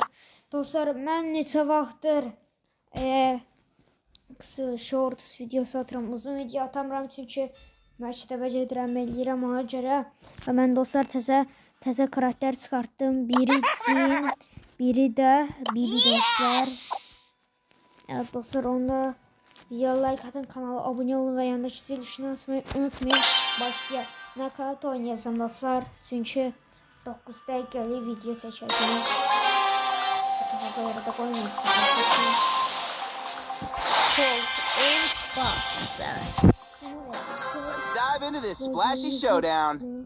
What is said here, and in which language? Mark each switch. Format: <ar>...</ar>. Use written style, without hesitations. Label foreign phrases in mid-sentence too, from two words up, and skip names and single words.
<az>Dostlar, mən neçə vaxtdır qısa shorts videosu atıram, uzun video atamıram çünki məktəbə gedirəm, eləyirəm ona görə. Və mən dostlar təzə karakter çıxartdım. Biri Cin, biri də Bibi dostlar.</az> <tr>Evet dostlar, onda videoya like atın, kanala abone olun ve yanındaki zil tuşunu açmayı unutmayın. Başka nakarat oynayasam dostlar. Çünkü 9 dakikalık video çekeceğim. Çok da koymayın.</tr> <en>Dive into this splashy showdown.</en>